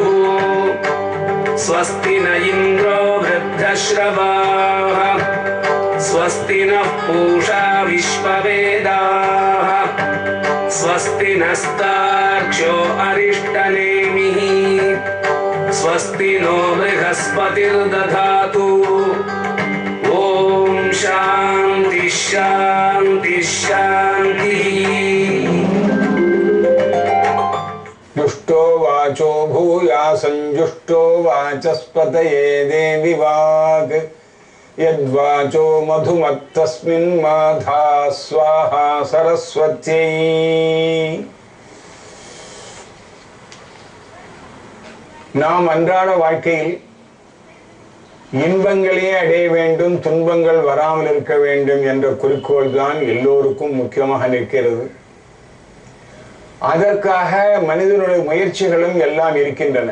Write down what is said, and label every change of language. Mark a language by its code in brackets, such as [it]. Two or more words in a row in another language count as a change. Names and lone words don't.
[sa] स्वस्ति न इन्द्रो वृद्धश्रवाः स्वस्ति नः पूषा विश्ववेदाः स्वस्ति नस्तार्क्ष्यो अरिष्टनेमिः स्वस्ति नो बृहस्पतिर्दधातु ॐ शान्ति शान्ति शान्तिः। जुष्टो वाचो भूयासंजुष्टो वाचस्पतये देवि वाग् यद्वाचो मधुमत्तस्मिन् माधा स्वाहा सरस्वत्यै। [ta] நாம் அன்றாட வாழ்க்கையில் இன்பங்களே அடைய வேண்டும், துன்பங்கள் வராமல் இருக்க வேண்டும் என்ற குறிக்கோள் தான் எல்லோருக்கும் முக்கியமாக நிற்கிறது. அதற்காக மனிதனுடைய முயற்சிகளும் எல்லாம் இருக்கின்றன.